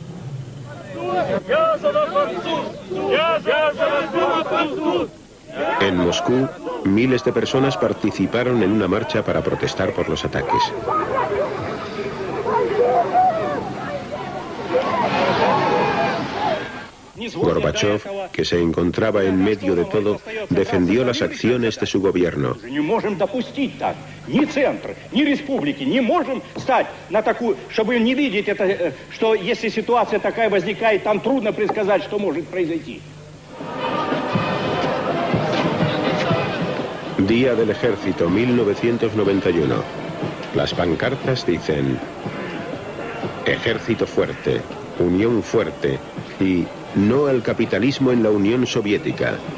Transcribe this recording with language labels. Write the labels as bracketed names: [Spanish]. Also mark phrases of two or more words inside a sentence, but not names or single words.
[Spanish] En Moscú, miles de personas participaron en una marcha para protestar por los ataques. Gorbachov, que se encontraba en medio de todo, defendió las acciones de su gobierno. [Russian] Ни центр, ни республики не можем стать на такую, чтобы не видеть это, что если ситуация такая возникает, там трудно предсказать, что может произойти. [Spanish] Día del Ejército, 1991. Las pancartas dicen: Ejército fuerte, Unión fuerte y no al capitalismo en la Unión Soviética.